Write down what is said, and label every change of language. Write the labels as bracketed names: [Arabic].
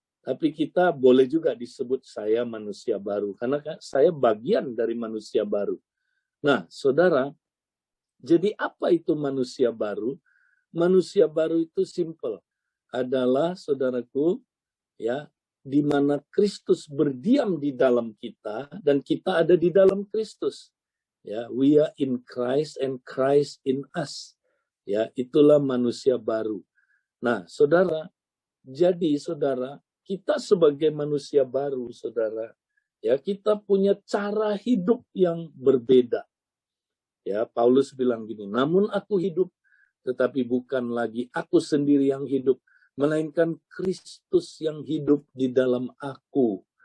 [Indonesian] Tapi kita boleh juga disebut saya manusia baru karena saya bagian dari manusia baru. Nah, saudara, jadi apa itu manusia baru? Manusia baru itu simple, adalah saudaraku, ya, di mana Kristus berdiam di dalam kita dan kita ada di dalam Kristus. [English] Ya, we are in Christ and Christ in us. [Indonesian] Ya, itulah manusia baru. Nah, saudara, jadi saudara, kita sebagai manusia baru, saudara, ya kita punya cara hidup yang berbeda. Ya, Paulus bilang gini, namun aku hidup, tetapi bukan lagi aku sendiri yang hidup, melainkan Kristus yang hidup di dalam aku.